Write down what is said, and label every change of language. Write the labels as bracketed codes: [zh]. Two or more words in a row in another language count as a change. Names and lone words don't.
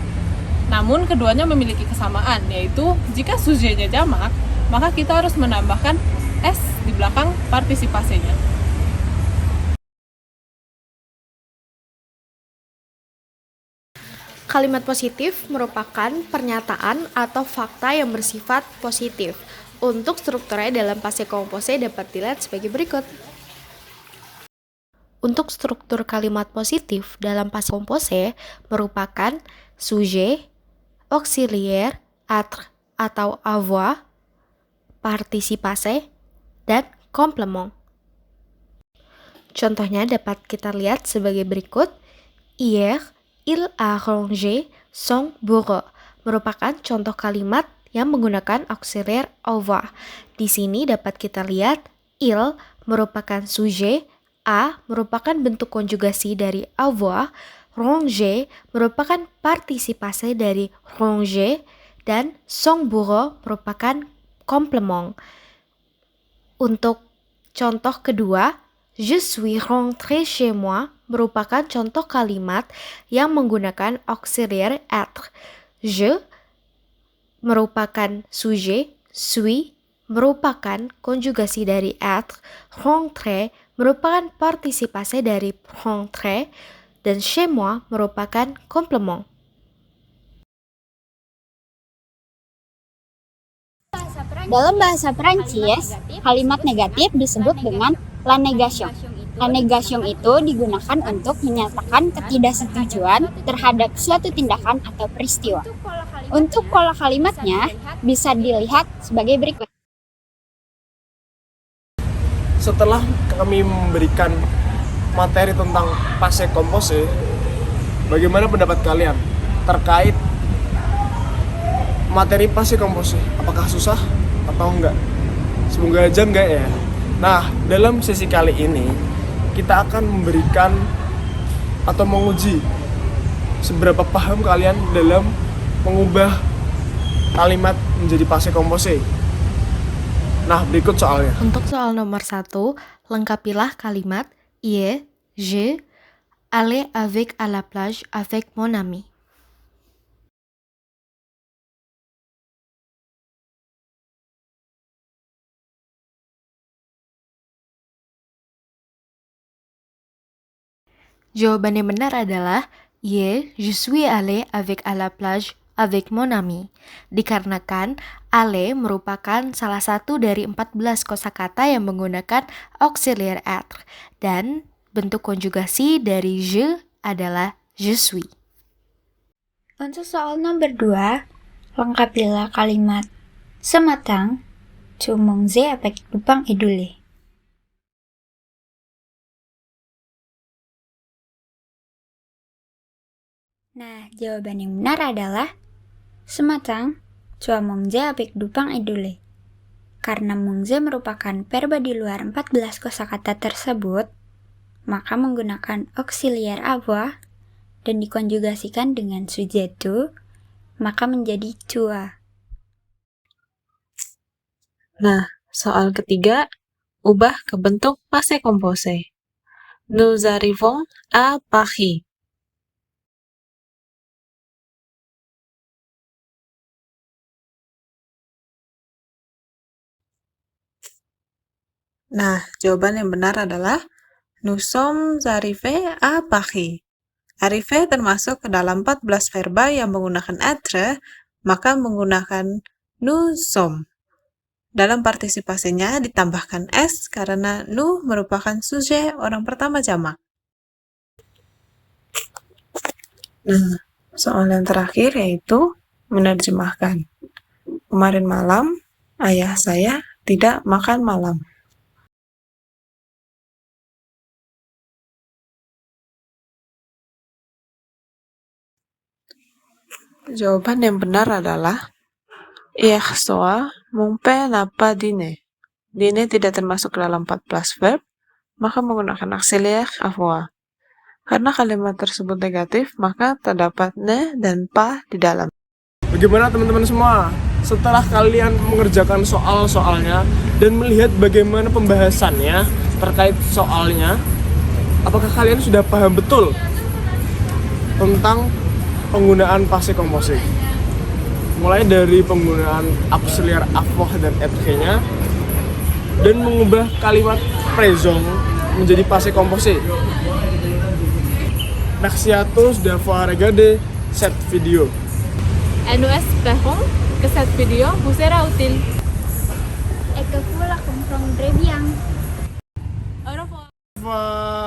[id] Namun keduanya memiliki kesamaan, yaitu jika subjetnya jamak, maka kita harus menambahkan s di belakang partisipasinya. Kalimat positif merupakan pernyataan atau fakta yang bersifat positif. Untuk strukturnya dalam [fr] passé composé [id] dapat dilihat sebagai berikut. Untuk struktur kalimat positif dalam [fr] passé composé [id] merupakan [fr] sujet, auxiliaire, être [id] atau [fr] avoir, participase, [id] dan complément. Contohnya dapat kita lihat sebagai berikut. [fr] Hier, il a rangé son bureau [id] merupakan contoh kalimat yang menggunakan [fr] auxiliar avoir. [id] Di sini dapat kita lihat il merupakan sujet, a merupakan bentuk konjugasi dari avoir, ranger merupakan partisipasi dari ranger, dan [fr] son bureau [id] merupakan complément. Untuk contoh kedua, [fr] je suis rentré chez moi [id] merupakan contoh kalimat yang menggunakan [fr] auxiliar être. [id] Je merupakan sujet, suis merupakan konjugasi dari être, rentré merupakan partisipasi dari rentré, dan [fr] chez moi [id] merupakan complément. Bahasa Prancis Dalam bahasa Prancis, kalimat negatif disebut dengan [fr] la négation. La négation [id] itu digunakan untuk menyatakan ketidaksetujuan terhadap suatu tindakan atau peristiwa. Untuk pola kalimatnya bisa dilihat sebagai berikut. Setelah kami memberikan materi tentang [fr] passé composé, [id] bagaimana pendapat kalian terkait materi [fr] passé composé? [id] Apakah susah atau enggak? Semoga aja enggak ya. Nah, dalam sesi kali ini kita akan memberikan atau menguji seberapa paham kalian dalam mengubah kalimat menjadi [fr] passé composé. [id] Nah, berikut soalnya. Untuk soal nomor 1, lengkapilah kalimat [fr] Hier, je allais avec à la plage avec mon ami. [id] Jawaban yang benar adalah [fr] Hier, je suis allé avec à la plage avec mon ami. [id] Dikarenakan aller merupakan salah satu dari 14 kosakata yang menggunakan [fr] auxiliaire être [id] dan bentuk konjugasi dari je adalah [fr] je suis. [id] Untuk soal nomor 2, lengkapilah kalimat [fr] Ce matin, tu mangeais avec du pain et du lait. [id] Nah, jawaban yang benar adalah [fr] Ce matin, tu as mangé avec du pain et du lait. [id] Karena manger merupakan verba di luar 14 kosakata tersebut, maka menggunakan [fr] auxiliaire avoir [id] dan dikonjugasikan dengan [fr] sujet tu, [id] maka menjadi tua. Nah, soal ketiga, ubah ke bentuk [fr] passé composé. Nous arrivons à Paris. [id] Nah, jawaban yang benar adalah [fr] Nous sommes arrivés à Paris. [id] Arrivé termasuk ke dalam 14 verba yang menggunakan être, maka menggunakan [fr] nous sommes. [id] Dalam partisipasinya ditambahkan s karena nous merupakan sujet orang pertama jamak. Nah, soal yang terakhir yaitu menerjemahkan. Kemarin malam, ayah saya tidak makan malam. Jawaban yang benar adalah [fr] Hier soir, mon père n'a pas dîné. [id] Dîner tidak termasuk dalam 14 verb, maka menggunakan [fr] auxiliaire avoir. [id] Karena kalimat tersebut negatif, maka terdapat ne dan pas di dalam. Bagaimana teman-teman semua? Setelah kalian mengerjakan soal-soalnya dan melihat bagaimana pembahasannya terkait soalnya, apakah kalian sudah paham betul tentang penggunaan [fr] passé composé? [id] Mulai dari penggunaan [fr] auxiliaire avoir [id] dan être-nya dan mengubah kalimat présent menjadi [fr] passé composé. Merci à tous d'avoir regardé cette vidéo. Et nous espérons que cette vidéo vous sera utile. Et que vous la comprendrez bien. Au revoir. [id] Wah.